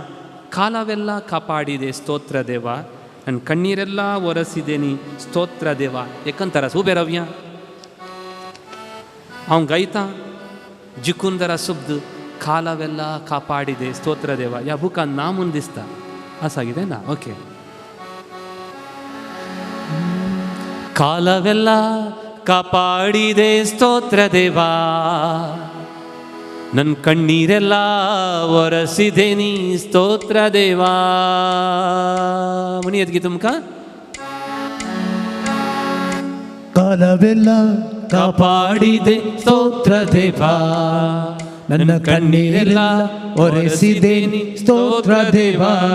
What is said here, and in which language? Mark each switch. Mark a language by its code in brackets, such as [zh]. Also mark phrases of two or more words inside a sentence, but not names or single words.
[kn] ಕಾಲವೆಲ್ಲ ಕಾಪಾಡಿದೆ ಸ್ತೋತ್ರ ದೇವಾ [kok] आनी [kn] ಕಣ್ಣೀರೆಲ್ಲ ಒರೆಸಿದೆ ನೀ ಸ್ತೋತ್ರ ದೇವಾ. [kok] एकंतरास उबे रावया. हांव गायतां जिखून जरा शब्द [kn] ಕಾಲವೆಲ್ಲ ಕಾಪಾಡಿದೆ ಸ್ತೋತ್ರ ದೇವಾ. [kok] ह्या बुकान ना म्हूण दिसता. आसा कितें ना? ओके. [kn] ಕಾಲವೆಲ್ಲ ಕಾಪಾಡಿದೆ ಸ್ತೋತ್ರ ದೇವಾ, ನನ್ನ ಕಣ್ಣೀರೆಲ್ಲ ಒರೆಸಿದೆ ನೀ ಸ್ತೋತ್ರ ದೇವಾ. [kok] म्हणी येत गी तुमकां? [kn] ಕಾಲವೆಲ್ಲ ಕಾಪಾಡಿದೆ ಸ್ತೋತ್ರ ದೇವಾ, ನನ್ನ ಕಣ್ಣೀರೆಲ್ಲ ಒರೆಸಿದೆ ನೀ ಸ್ತೋತ್ರ ದೇವಾ.